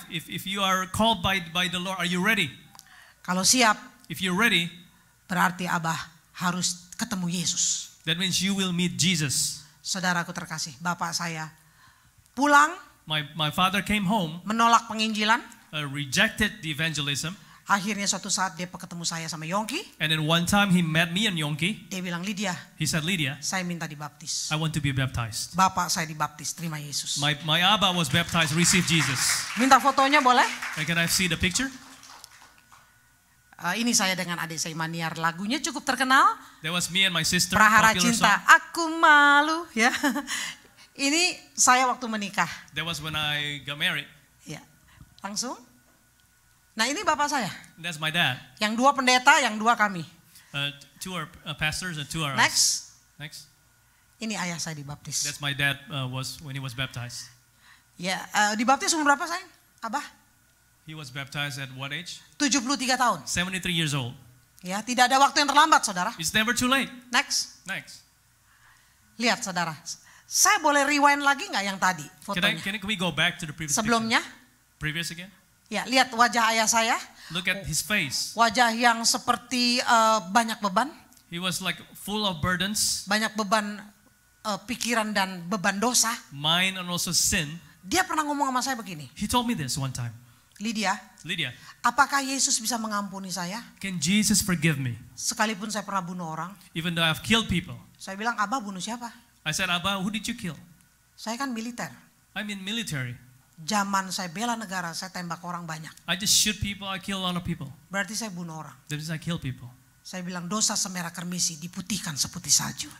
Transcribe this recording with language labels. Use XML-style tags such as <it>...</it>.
<en>if you are called by the Lord, are you ready?</en> <id>Kalau siap,</id> <en>If you're ready,</en> <id>berarti abah harus ketemu Yesus.</id> <en>that means you will meet Jesus.</en> <id>Saudaraku terkasih, bapak saya pulang</id> <en>My father came home,</en> <id>menolak penginjilan.</id> <en>rejected the evangelism,</en> <id>Akhirnya suatu saat dia ketemu saya sama Yongki.</id> <en>and then one time he met me and Yonki.</en> <id>Dia bilang, Lydia,</id> <en>He said, Lydia,</en> <id>saya minta dibaptis.</id> <en>I want to be baptized.</en> <id>Bapak saya dibaptis, terima Yesus.</id> <en>My Abba was baptized, received Jesus.</en> <id>Minta fotonya boleh?</id> <en>And can I see the picture?</en> <id>Ini saya dengan adik saya Maniar. Lagunya cukup terkenal.</id> <en>That was me and my sister.</en> <id>Prahara</id> <en>Popular</en> <id>Cinta,</id> <en>song.</en> <id>aku malu. Ya, ini saya waktu menikah.</id> <en>That was when I got married.</en> <id>Ya, langsung. Nah ini bapak saya.</id> <en>That's my dad.</en> <id>Yang 2 pendeta, yang 2 kami.</id> <en>2 are pastors and 2 are us. Next. Next.</en> <id>Ini ayah saya dibaptis.</id> <en>That's my dad was when he was baptized.</en> <id>Ya, dibaptis umur berapa sayang? Abah?</id> <en>He was baptized at what age?</en> <id>73 tahun.</id> <en>73 years old.</en> <id>Ya, tidak ada waktu yang terlambat, saudara.</id> <en>It's never too late. Next. Next.</en> <id>Lihat, saudara. Saya boleh rewind lagi nggak yang tadi fotonya?</id> <en>Can we go back to the previous</en> <id>Sebelumnya,</id> <en>picture? Previous again?</en> <id>ya, lihat wajah ayah saya.</id> <en>Look at his face.</en> <id>Wajah yang seperti banyak beban.</id> <en>He was like full of burdens,</en> <id>Banyak beban pikiran dan beban dosa.</id> <en>mind and also sin.</en> <id>Dia pernah ngomong sama saya begini,</id> <en>He told me this one time.</en> <id>Lydia,</id> <en>Lydia,</en> <id>apakah Yesus bisa mengampuni saya?</id> <en>can Jesus forgive me?</en> <id>Sekalipun saya pernah bunuh orang.</id> <en>Even though I've killed people.</en> <id>Saya bilang, Abah bunuh siapa?</id> <en>I said, Abba, who did you kill?</en> <id>Saya kan militer.</id> <en>I'm in military.</en> <id>Zaman saya bela negara, saya tembak orang banyak.</id> <en>I just shoot people, I kill a lot of people.</en> <id>Berarti saya bunuh orang.</id> <en>That means I kill people.</en> <id>Saya bilang, dosa semerah kermisi diputihkan seputih salju.</id>